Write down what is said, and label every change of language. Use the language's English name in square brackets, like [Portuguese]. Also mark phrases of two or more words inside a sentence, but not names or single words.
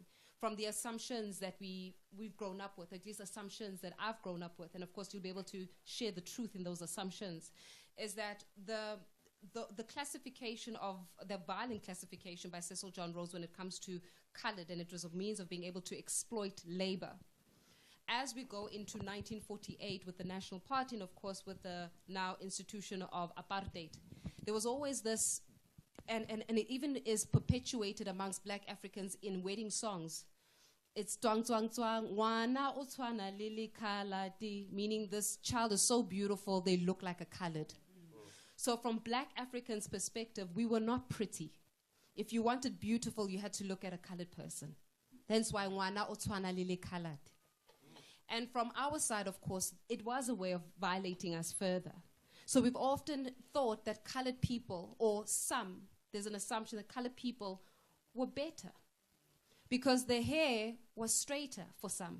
[English] From the assumptions that we've grown up with, at least assumptions that I've grown up with, and of course you'll be able to share the truth in those assumptions, is that the classification of the violent classification by Cecil John Rhodes when it comes to colored, and it was a means of being able to exploit labor. As we go into 1948 with the National Party and, of course, with the now institution of Apartheid, there was always this, and it even is perpetuated amongst black Africans in wedding songs. It's twang twang twang, [Xhosa] wana utwana lili kaladi, [English] meaning this child is so beautiful, they look like a colored. So from black Africans' perspective, we were not pretty. If you wanted beautiful, you had to look at a colored person. That's why [Xhosa] wana utwana lili kaladi. [English] And from our side, of course, it was a way of violating us further. So we've often thought that colored people, there's an assumption that colored people were better because their hair was straighter for some.